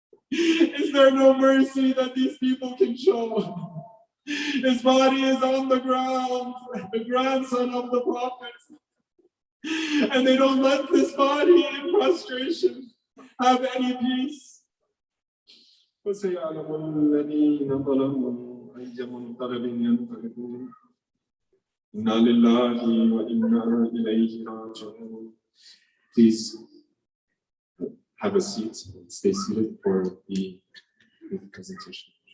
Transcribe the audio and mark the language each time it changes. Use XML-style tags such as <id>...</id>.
<en>Is there no mercy that these people can show? His body is on the ground, the grandson of the Prophet. And they don't let this body in prostration have any peace.</en> <ar>وسيعلم الذين ظلموا أي منقلب ينقلبون إنا لله وإنا إليه راجعون.</ar> <en>Please have a seat and stay seated for the presentation.</en>